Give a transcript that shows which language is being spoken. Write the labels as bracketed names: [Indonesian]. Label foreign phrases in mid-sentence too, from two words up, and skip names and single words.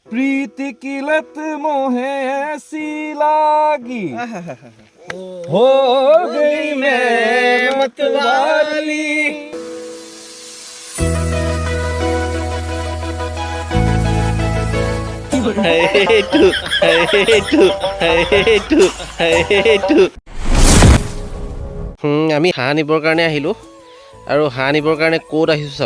[Hindi] प्रीति की लत मोहे ऐसी लागी हो गई मैं मतवाली। [Assamese] আমি হাঁহ নিবৰ কাৰণে আহিলোঁ আৰু হাঁহ নিবৰ কাৰণে ক'ত আহিছোঁ চাওক।